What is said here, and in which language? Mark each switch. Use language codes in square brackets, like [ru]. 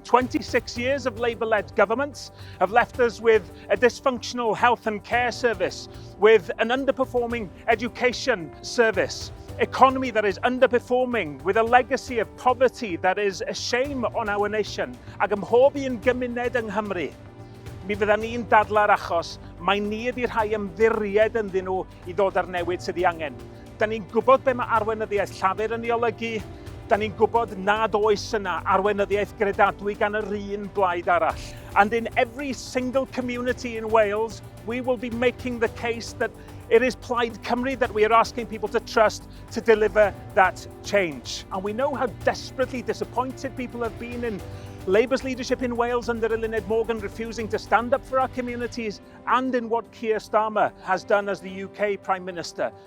[en] 26 years of Labour-led governments have left us with a dysfunctional health and care service, with an underperforming education service, economy that is underperforming, with a legacy of poverty that is a shame on our nation. [cy] Ac ym mhob un gymuned yng Nghymru, mi fyddan ni'n dadla'r achos mai ni ydy'r rhai ymddiried ynddyn nhw I ddod ar newid sydd I angen. Da ni'n gwybod be mae arweinyddiaeth llafur yn ei olygu, da ni'n gwybod nad oes yna arweinyddiaeth gredadwy gan yr un blaid arall. [en] And in every single community in Wales, we will be making the case that it is Plaid Cymru that we are asking people to trust to deliver that change. And we know how desperately disappointed people have been in Labour's leadership in Wales under Senedd Morgan refusing to stand up for our communities, and in what Keir Starmer has done as the UK Prime Minister.